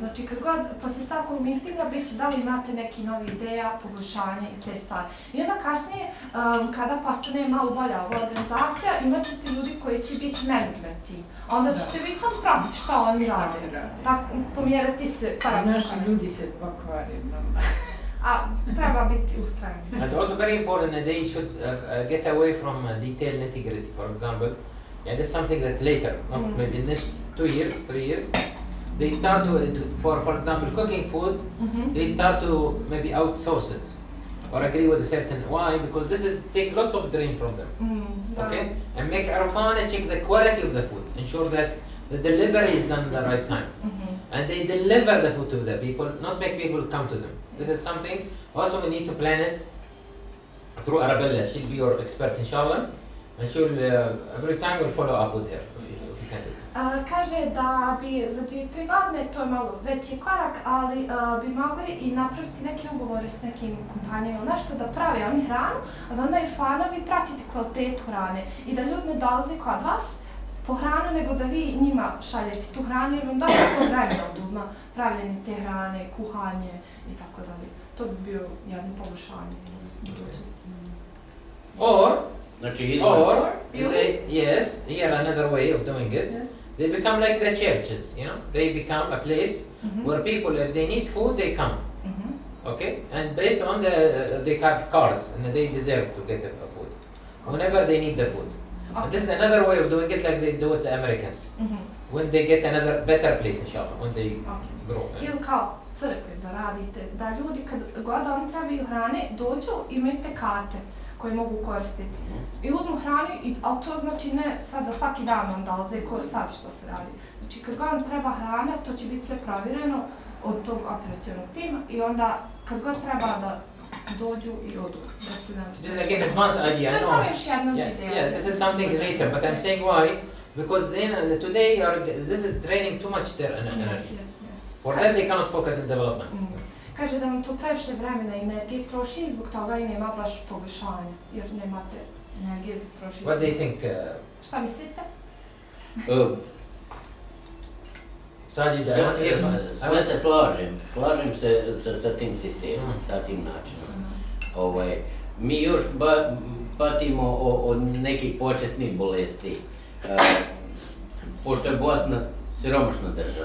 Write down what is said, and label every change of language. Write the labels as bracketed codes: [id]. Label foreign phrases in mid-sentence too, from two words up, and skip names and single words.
[bs] Znači, kad god poslije svakog mitinga bit će da li imate neki novi ideja, poboljšanje i te stvari. I onda kasnije, kada postane malo bolja ova organizacija, imat ćete ljudi koji će biti management tim. Onda ćete vi sam pratiti šta oni rade. Tako, pomjerati se Naši ljudi se pokvare. Treba biti ustrajan. [en] And also very important that they should get away from detailed nitty-gritty. For example, that's something that later, maybe in this 2 years, 3 years, they start to, for example, cooking food, they start to maybe outsource it or agree with a certain, why? Because this is take lots of dream from them, okay? And make Arfana check the quality of the food, ensure that the delivery is done at the right time. And they deliver the food to the people, not make people come to them. This is something, also we need to plan it through Arabella. She'll be your expert, inshallah. And she'll, every time we'll follow up with her, if you can do it. [bs] Kaže da bi za 2-3 godine, to je malo veći korak, ali bi mogli i napraviti neke ugovore s nekim kompanijama ili nešto da prave oni hranu, a da onda Irfana vi pratite kvalitetu hrane i da ljudi ne dolaze kod vas po hranu, nego da vi njima šaljete tu hranu jer vam dobro to vremena oduzma pravljenje te hrane, kuhanje i tako dalje. To bi bio jedno poboljšanje u budućnosti. [en] Or, here another way of doing it. They become like the churches, you know. They become a place where people, if they need food, they come. Okay, and based on they have cars and they deserve to get the food whenever they need the food. And this is another way of doing it, like they do with the Americans. When they get another better place, inshallah, when they grow. [bs] Ili kao crkve da radite, da ljudi kad god oni trebaju hrane dođu, imate karte koje mogu koristiti. I uzmu hranu, ali to znači ne sad da svaki dan vam dolaze ko sad što se radi. Znači kad god vam treba hrana, to će biti sve provjereno od tog operacionog tima i onda kad god treba da dođu i odu. [en] This is like an advanced idea. [bs] To je samo još jedna ideja. [en] Yeah, this is something later, but I'm saying why? Because then today this is draining too much their energy. For that they cannot focus on development. [bs] Kaže da vam to previše vremena i energije troši i zbog toga i nema baš poboljšanja, jer nemate energije da trošite. [en] What do you think? [bs] Šta mislite? Sve se slažem se sa tim sistemom, sa tim načinom. Mi još patimo od nekih početnih bolesti, pošto je Bosna siromašna država.